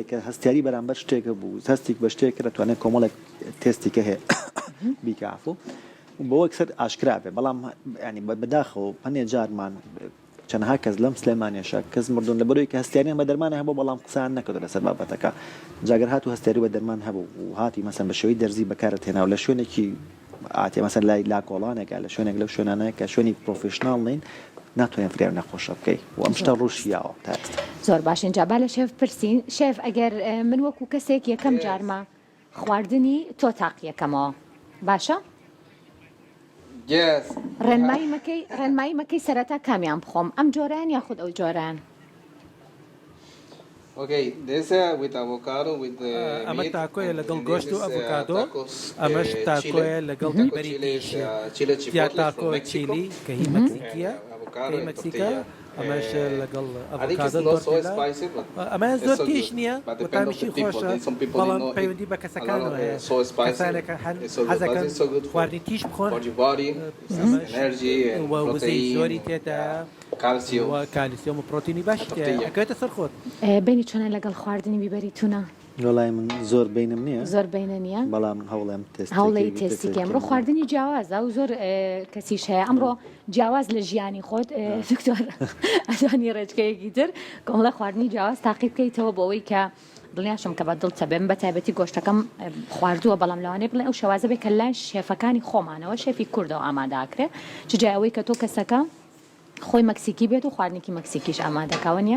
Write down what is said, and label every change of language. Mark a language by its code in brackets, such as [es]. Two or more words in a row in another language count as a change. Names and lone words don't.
[ckb] کە هەستیاری بەرامبەر شتێکە بوو هەستێک بە شتێک دەتوانێت کۆمەڵێک تێستێکە هەیە بیکافۆ بۆ یەکسەر ئاشکرا بێ بەڵام ینی بەداخەوە هەنێ جارمان چەندها کەس لەم سلێمانیەشە کەس مردون لە بەرەوەی کە هەستیاریان بە دەرمانە هەبوو بەڵام قسان نەکەوتە لەسەر بابەتەکە جاگەر هاتوو هەستیاری بە دەرمان هەبوو و هاتی مەسەن بە شێوەی دەرزی بەکارت هێنا و لە شوێنێکی ئاتی مەسەن لای لاکۆڵانێکە لە شوێنێک لەو شوێنانەیە کە شوێنی پرۆفێشناڵ نین ناتوانین فریار نەخۆشە بکەی و ئەم شتە ڕوشیاوە تا ئێستا زۆر باش [fa] اینجا با [ckb] لە شێف پرسین شێف ئەگەر من وەکو کەسێک یەکەم جارمە خواردنی تۆ تاقیەکەمەوە باشە؟ ڕێنمایی مەکەی سەرەتا کامیان بخۆم ئەم جۆران یاخود ئەو جۆران [en] Okay, this with avocado, with the [ckb] ئەمە [en] meat. [ckb] تاکۆیە لەگەڵ [en] And [ckb] گۆشت و [en] this is, [ckb] ئەڤۆکادۆ [en] tacos, [ckb] ئەمەش [en] Chile. [ckb] تاکۆیە لەگەڵ [en] Taco [ckb] بەری [en] chili is, chile [ckb] یا [en] chipotle [ckb] تاکۆ [en] from Mexico. [ckb] چیلی کە هی مەکسیکیە [en] avocado [ckb] هی [en] and [ckb] مەکسیکە [en] tortilla. [ckb] ئەمەش لەگەڵ [en] I think it's [ckb] ئەڤۆکادۆ [en] not so [ckb] تۆرتیلا [en] spicy, but [ckb] ئەمە [en] it's [ckb] زۆر [en] so [ckb] تیش [en] good. [ckb] نییە [en] But [ckb] و [en] depend on [ckb] تامیشی [en] the people. [ckb] خۆشە [en] Some people [ckb] بەڵام [en] don't [ckb] پەیوەندی بە [en] eat a [ckb] کەسەکانەوە [en] lot [ckb] هەیە [en] of so spicy. [ckb] کەسانێکە [en] It's so good, but [ckb] حەزەکەن [en] it's so good [ckb] خواردنی تیش بخۆن [en] for your body, energy and [ckb] وەزەی زۆری [en] protein, [ckb] تێدا [en] calcium. [ckb] و کالیسیۆم و پرۆتینی باش ئەکەوێتە سەر خۆت بینی چۆنە لەگەڵ خواردنی بیبەری تونە لەڵای من زۆر بینم نییە زۆر بینە نییە بەڵام هەوڵێم هەوڵی تێستیکە ئەمڕۆ خواردنی جیاوازە و زۆر کەسیش هەیە ئەمڕۆ جیاواز لە ژیانی خۆت دکتۆر ئەدوانی ڕێچکەیەکی تر کۆمەڵە خواردنی جیاواز تاقی بکەیتەوە بۆەوەی کە دڵنیاشم کە بە دڵتە بێم بە تایبەتی گۆشتەکەم خواردووە بەڵام لەوانەیە بڵێ ئەو شەوازە بێ کە لای شێفەکانی خۆمانەوە شێفی کوردەوە ئامادەکرێ چ جایەوەی کە تۆ کەسەکە خۆی مەکسیکی بێت و خواردنێکی مەکسیکیش ئامادەکەوە نیە